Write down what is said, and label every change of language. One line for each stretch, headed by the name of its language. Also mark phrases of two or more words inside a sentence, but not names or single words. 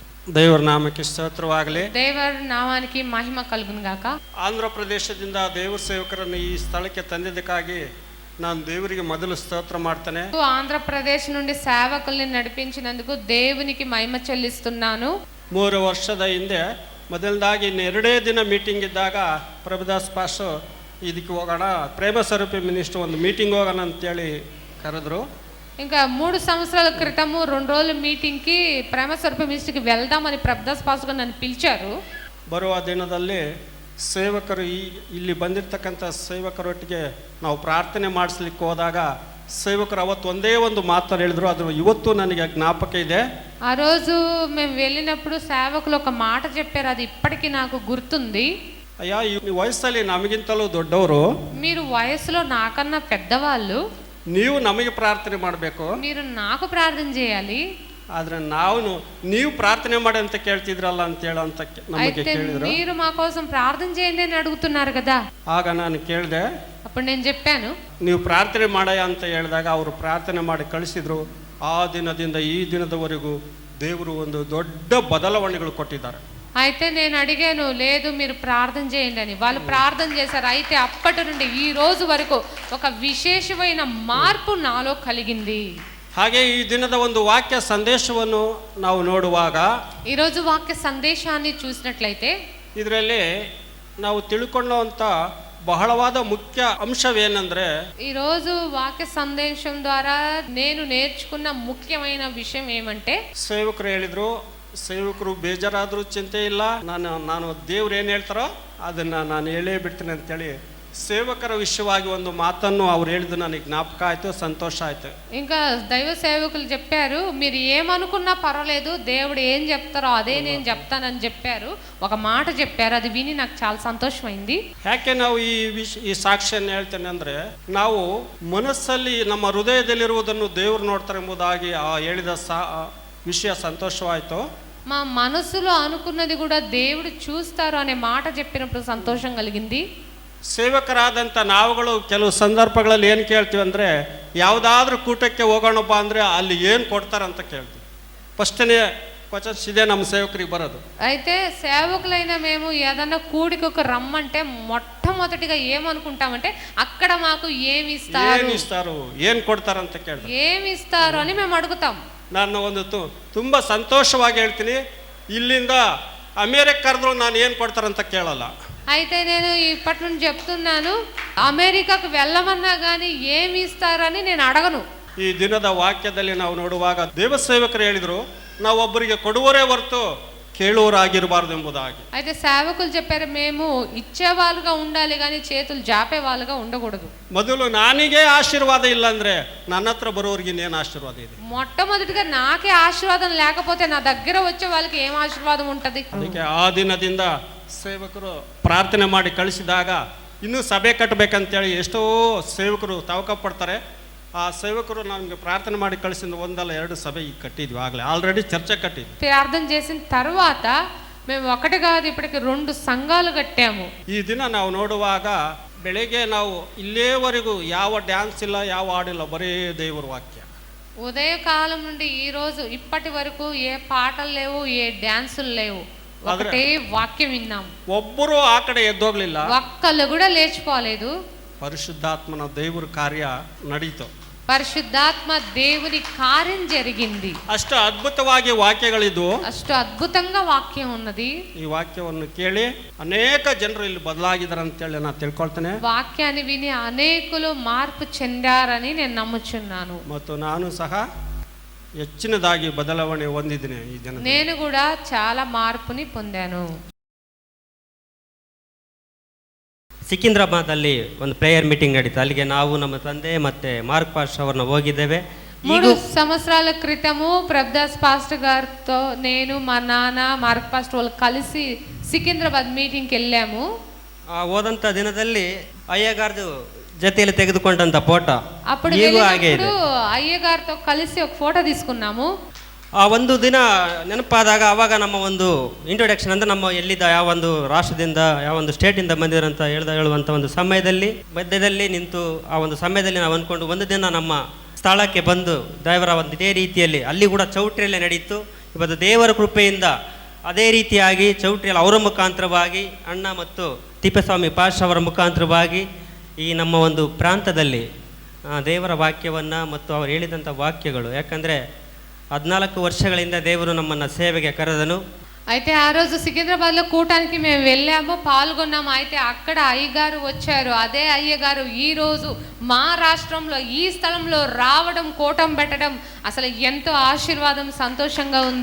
Kannada: ದೇವರ ನಾಮಕ್ಕೆ ಸ್ತೋತ್ರವಾಗಲಿ.
Telugu: ದೇವರ ನಾಮಾనికి మహిమ కలుగును గాక.
Kannada: ಆಂಧ್ರ ಪ್ರದೇಶದಿಂದ ದೇವರ ಸೇವಕರನ್ನು ಈ ಸ್ಥಳಕ್ಕೆ ತಂದಿದ್ದಕ್ಕಾಗಿ ನಾನು ದೇವರಿಗೆ ಮೊದಲು ಸ್ತೋತ್ರ ಮಾಡ್ತೇನೆ.
Telugu: ఆంధ్రప్రదేశ్ నుండి సేవకుల్ని నడిపించినందుకు దేవునికి మహిమ చెల్లిస్తున్నాను.
Kannada: 3 ವರ್ಷದ ಹಿಂದೆ ಮೊದಲದಾಗಿ 2 ದಿನ ಮೀಟಿಂಗ್ ಇದ್ದಾಗ ಪ್ರಭುದಾಸ್ ಪಾಸ್ಟರ್ ಇದಕ್ಕೆ ಹೋಗೋಣ, ಪ್ರೇಮ ಸ್ವರೂಪಿ ಮಿನಿಸ್ಟರ್ ಒಂದು ಮೀಟಿಂಗ್ ಹೋಗೋಣ ಅಂತೇಳಿ ಕರೆದ್ರು.
Telugu: ఇంకా 3 సంవత్సరాల క్రితము 2 రోజుల మీటింగ్కి ప్రేమ స్వరూప మినిస్ట్రీకి వెళ్దామని ప్రభుదాస్ పాస్టర్ గారు నన్ను పిలిచారు.
Kannada: ಬರುವ ದಿನದಲ್ಲಿ ಸೇವಕರು ಇಲ್ಲಿ ಬಂದಿರತಕ್ಕಂಥ ಸೇವಕರೊಟ್ಟಿಗೆ ನಾವು ಪ್ರಾರ್ಥನೆ ಮಾಡಿಸ್ಲಿಕ್ಕೆ ಹೋದಾಗ ಸೇವಕರು ಅವತ್ತು ಒಂದೇ ಒಂದು ಮಾತನ್ನು ಹೇಳಿದ್ರು, ಅದು ಇವತ್ತು ನನಗೆ ಜ್ಞಾಪಕ ಇದೆ.
Telugu: ఆ రోజు మేము వెళ్ళినప్పుడు సేవకులు ఒక మాట చెప్పారు, అది ఇప్పటికీ నాకు గుర్తుంది.
Kannada: ಅಯ್ಯ, ಈ ವಯಸ್ಸಲ್ಲಿ ನಮಗಿಂತಲೂ ದೊಡ್ಡವರು,
Telugu: మీరు వయసులో నాకన్నా పెద్దవాళ్ళు,
Kannada: ನೀವು ನಮಗೆ ಪ್ರಾರ್ಥನೆ ಮಾಡಬೇಕು,
Telugu: మీరు నాకు ప్రార్థన చేయాలి.
Kannada: ಆದ್ರೆ ನೀವು ಪ್ರಾರ್ಥನೆ ಮಾಡಿ ಅಂತ ಕೇಳ್ತಿದ್ರಲ್ಲ ಅಂತ ಹೇಳಂತ ನಮಗೆ
Telugu: అయితే
Kannada: ಕೇಳಿದ್ರು.
Telugu: మీరు మా కోసం ప్రార్థన చేయండి అని అడుగుతున్నారు కదా.
Kannada: ಆಗ ನಾನು ಕೇಳಿದೆ,
Telugu: అప్పుడు నేను చెప్పాను,
Kannada: ನೀವು ಪ್ರಾರ್ಥನೆ ಮಾಡಯ್ಯ ಅಂತ ಹೇಳಿದಾಗ ಅವರು ಪ್ರಾರ್ಥನೆ ಮಾಡಿ ಕಳಿಸಿದ್ರು. ಆ ದಿನದಿಂದ ಈ ದಿನದವರೆಗೂ ದೇವರು ಒಂದು ದೊಡ್ಡ ಬದಲಾವಣೆಗಳು ಕೊಟ್ಟಿದ್ದಾರೆ.
Telugu: అయితే నేను అడిగాను, లేదు మీరు ప్రార్థన చేయండి అని. వాళ్ళు ప్రార్థన చేశారు. అయితే అప్పటి నుండి ఈ రోజు వరకు ఒక విశేషమైన మార్పు నాలో కలిగింది.
Kannada: ಹಾಗೆ ಈ ದಿನದ ಒಂದು ವಾಕ್ಯ ಸಂದೇಶವನ್ನು ನಾವು ನೋಡುವಾಗ
Telugu: ఈరోజు వాక్య సందేశాన్ని చూసినట్లయితే
Kannada: ಇದರಲ್ಲಿ ನಾವು ತಿಳ್ಕೊಳ್ಳುವಂಥ ಬಹಳವಾದ ಮುಖ್ಯ ಅಂಶವೇನೆಂದರೆ,
Telugu: ఈరోజు వాక్య సందేశం ద్వారా నేను నేర్చుకున్న ముఖ్యమైన విషయం ఏమంటే,
Kannada: ಸೇವಕರು ಹೇಳಿದ್ರು, ಸೇವಕರು ಬೇಜಾರಾದರೂ ಚಿಂತೆ ಇಲ್ಲ, ನಾನು ದೇವ್ರು ಏನು ಹೇಳ್ತಾರೋ ಅದನ್ನು ನಾನು ಹೇಳೇ ಬಿಡ್ತೀನಿ ಅಂತೇಳಿ ಸೇವಕರ ವಿಷಯವಾಗಿ ಒಂದು ಮಾತನ್ನು ಅವ್ರು ಹೇಳಿದ್ದು ನನಗೆ ಜ್ಞಾಪಕ ಆಯಿತು, ಸಂತೋಷ ಆಯಿತು.
Telugu: ఇంకా దైవ సేవకులు చెప్పారు, మీరు ఏమనుకున్నా పర్వాలేదు, దేవుడు ఏం చెప్తారో అదే నేను చెప్తానని చెప్పారు. ఒక మాట చెప్పారు, అది విని నాకు చాలా సంతోషమైంది.
Kannada: ಯಾಕೆ ನಾವು ಈ ಸಾಕ್ಷಿಯನ್ನು ಹೇಳ್ತೇನೆ ಅಂದರೆ, ನಾವು ಮನಸ್ಸಲ್ಲಿ ನಮ್ಮ ಹೃದಯದಲ್ಲಿರುವುದನ್ನು ದೇವರು ನೋಡ್ತಾರೆ ಎಂಬುದಾಗಿ ಹೇಳಿದ ವಿಷಯ ಸಂತೋಷವಾಯಿತು.
Telugu: మా మనసులో అనుకున్నది కూడా దేవుడు చూస్తారు అనే మాట చెప్పినప్పుడు సంతోషం కలిగింది.
Kannada: ಸೇವಕರಾದಂಥ ನಾವುಗಳು ಕೆಲವು ಸಂದರ್ಭಗಳಲ್ಲಿ ಏನು ಕೇಳ್ತೀವಿ ಅಂದರೆ, ಯಾವುದಾದ್ರೂ ಕೂಟಕ್ಕೆ ಹೋಗೋಣಪ್ಪ ಅಂದರೆ ಅಲ್ಲಿ ಏನು ಕೊಡ್ತಾರಂತ ಕೇಳ್ತೀವಿ.
English: first questions
Kannada: ಇದೆ ನಮ್ಮ ಸೇವಕರಿಗೆ ಬರೋದು.
Telugu: అయితే సేవకులైన మేము ఏదన్నా కూడికొక రమ్మంటే మొట్టమొదటిగా ఏమనుకుంటామంటే, అక్కడ మాకు ఏమి ఇస్తారు,
Kannada: ಏನು ಕೊಡ್ತಾರಂತ ಕೇಳ್ತೀವಿ.
Telugu: ఏమి ఇస్తారు అని మేము అడుగుతాం.
Kannada: ನಾನು ಒಂದು ತುಂಬ ಸಂತೋಷವಾಗಿ ಹೇಳ್ತೀನಿ, ಇಲ್ಲಿಂದ ಅಮೇರಿಕ ಕರೆದ್ರು ನಾನು ಏನು ಕೊಡ್ತಾರಂತ ಕೇಳಲ್ಲ.
Telugu: అయితే నేను ఇప్పటి నుండి చెప్తున్నాను, అమెరికాకు వెళ్ళమన్నా కానీ ఏమి ఇస్తారని నేను అడగను.
Kannada: ಈ ದಿನದ ವಾಕ್ಯದಲ್ಲಿ ನಾವು ನೋಡುವಾಗ ದೇವಸೇವಕರು ಹೇಳಿದ್ರು, ನಾವು ಒಬ್ಬರಿಗೆ ಕೊಡುವರೇ ಹೊರತು ಕೇಳುವರಾಗಿರಬಾರ್ದು ಎಂಬುದಾಗಿ.
Telugu: అయితే సేవకులు చెప్పారు, మేము ఇచ్చేవాళ్ళుగా ఉండాలి కానీ చేతులు జాపే వాళ్ళుగా ఉండకూడదు.
Kannada: ಮೊದಲು ನಾನಿಗೆ ಆಶೀರ್ವಾದ ಇಲ್ಲ ಅಂದ್ರೆ ನನ್ನ ಹತ್ರ ಬರೋರಿಗೆ ಇನ್ನೇನು ಆಶೀರ್ವಾದ ಇದೆ?
Telugu: మొట్టమొదటిగా నాకే ఆశీర్వాదం లేకపోతే నా దగ్గర వచ్చే వాళ్ళకి ఏం ఆశీర్వాదం ఉంటది?
Kannada: ಅದಕ್ಕೆ ಆ ದಿನದಿಂದ ಸೇವಕರು ಪ್ರಾರ್ಥನೆ ಮಾಡಿ ಕಳಿಸಿದಾಗ ಇನ್ನೂ ಸಭೆ ಕಟ್ಟಬೇಕಂತೇಳಿ ಎಷ್ಟೋ ಸೇವಕರು ತವಕ ಪಡ್ತಾರೆ. ಆ ಸೇವಕರು ನಮಗೆ ಪ್ರಾರ್ಥನೆ ಮಾಡಿ ಕಳಿಸಿದ 1-2 ಸಭೆ ಈಗ ಕಟ್ಟಿದ್ವಿ, ಆಗಲೇ ಆಲ್ರೆಡಿ ಚರ್ಚೆ ಕಟ್ಟಿದ್ವಿ.
Telugu: ప్రార్థన చేసిన తర్వాత మేము ఒకటి కాదు, ఇప్పటికి 2 సంఘాలు కట్టాము.
Kannada: ಈ ದಿನ ನಾವು ನೋಡುವಾಗ ಬೆಳಗ್ಗೆ ನಾವು ಇಲ್ಲೇವರೆಗೂ ಯಾವ ಡ್ಯಾನ್ಸ್ ಇಲ್ಲ, ಯಾವ ಹಾಡಿಲ್ಲ, ಬರೀ ದೇವರ ವಾಕ್ಯ.
Telugu: ఉదయకాలం నుండి ఈ రోజు ఇప్పటి వరకు ఏ పాటలు లేవు, ఏ డాన్సులు లేవు, ఒకటే వాక్యం విన్నాం.
Kannada: ಒಬ್ಬರು ಆ ಕಡೆ ಎದ್ದೋಗ್ಲಿಲ್ಲ,
Telugu: ఒక్కళ్ళు కూడా లేచిపోలేదు.
Kannada: ಪರಿಶುದ್ಧಾತ್ಮನ ದೇವರ ಕಾರ್ಯ ನಡೀತು.
Telugu: పరిశుద్ధాత్మ దేవుని కార్యం జరిగింది.
Kannada: ಅಷ್ಟು ಅದ್ಭುತವಾಗಿ ವಾಕ್ಯಗಳಿದ್ವು,
Telugu: ಅಷ್ಟು ಅದ್ಭುతంగా వాక్యం ఉన్నది.
Kannada: ಈ ವಾಕ್ಯವನ್ನು ಕೇಳಿ ಅನೇಕ ಜನರು ಇಲ್ಲಿ ಬದಲಾಗಿದ್ದಾರೆ ಅಂತೇಳಿ ನಾನು ತಿಳ್ಕೊಳ್ತೇನೆ.
Telugu: వాక్యాన్ని విని అనేకులు మార్పు చెందారని నేను నమ్ముచున్నాను.
Kannada: ಮತ್ತು ನಾನು ಸಹ ಹೆಚ್ಚಿನದಾಗಿ ಬದಲಾವಣೆ ಹೊಂದಿದ್ದೀನಿ ಈ ದಿನ.
Telugu: నేను కూడా చాలా మార్పుని పొందాను.
Kannada: ಸಿಕಿಂದ್ರಾಬಾದಲ್ಲಿ ಒಂದು
English: prayer meeting
Kannada: ನಡೀತು. ಅಲ್ಲಿಗೆ ನಾವು ನಮ್ಮ ತಂದೆ ಮತ್ತೆ ಮಾರ್ಕ್ ಪಾಸ್ಟರ್ ಅವ್ರನ್ನ ಹೋಗಿದ್ದೇವೆ.
Telugu: 3 సంవత్సరాల క్రితము ప్రభుదాస్ పాస్టర్ గారితో నేను, మా నాన్న, మార్క్ పాస్టర్ వాళ్ళు కలిసి సికింద్రాబాద్ మీటింగ్కి వెళ్ళాము.
Kannada: ಹೋದಂಥ ದಿನದಲ್ಲಿ ಅಯ್ಯಗಾರ್ದು ಜೊತೆಯಲ್ಲಿ ತೆಗೆದುಕೊಂಡಂಥ ಫೋಟೋ
Telugu: అప్పుడు
Kannada: ಈಗೂ ಹಾಗೆ ಇದೆ.
Telugu: అయ్యగారితో కలిసి ఒక ఫోటో తీసుకున్నాము.
Kannada: ಆ ಒಂದು ದಿನ ನೆನಪಾದಾಗ ಆವಾಗ ನಮ್ಮ ಒಂದು ಇಂಟ್ರೊಡಕ್ಷನ್ ಅಂದರೆ ನಮ್ಮ ಎಲ್ಲಿದ್ದ ಯಾವ ಒಂದು ರಾಷ್ಟ್ರದಿಂದ ಯಾವ ಒಂದು ಸ್ಟೇಟಿಂದ ಬಂದಿರಂತ ಹೇಳುವಂಥ ಒಂದು ಸಮಯದಲ್ಲಿ ಮಧ್ಯದಲ್ಲಿ ನಿಂತು ಆ ಒಂದು ಸಮಯದಲ್ಲಿ ನಾವು ಅಂದ್ಕೊಂಡು ಒಂದು ದಿನ ನಮ್ಮ ಸ್ಥಳಕ್ಕೆ ಬಂದು ದೇವರ ಒಂದು ಇದೇ ರೀತಿಯಲ್ಲಿ ಅಲ್ಲಿ ಕೂಡ ಚೌಟ್ರಿಯಲ್ಲೇ ನಡೀತು. ಇವತ್ತು ದೇವರ ಕೃಪೆಯಿಂದ ಅದೇ ರೀತಿಯಾಗಿ ಚೌಟ್ರಿಯಲ್ಲಿ ಅವರ ಮುಖಾಂತರವಾಗಿ ಅಣ್ಣ ಮತ್ತು ತಿಪ್ಪೇಸ್ವಾಮಿ ಪಾಷ್ ಅವರ ಮುಖಾಂತರವಾಗಿ ಈ ನಮ್ಮ ಒಂದು ಪ್ರಾಂತದಲ್ಲಿ ದೇವರ ವಾಕ್ಯವನ್ನು ಮತ್ತು ಅವರು ಹೇಳಿದಂಥ వాక్యಗಳು, యాకంದ್ರೆ 14 ವರ್ಷಗಳಿಂದ ದೇವುಡು ನಮ್ಮನ್ನ ಸೇವಕಿ ಕರದನು.
Telugu: అయితే ఆ రోజు సికింద్రాబాద్లో కూటానికి మేము వెళ్ళాము, పాల్గొన్నాము. అయితే అక్కడ అయ్యగారు వచ్చారు. అదే అయ్యగారు ఈ రోజు మా రాష్ట్రంలో ఈ స్థలంలో రావడం, కూటం పెట్టడం అసలు ఎంతో ఆశీర్వాదం, సంతోషంగా ఉంది.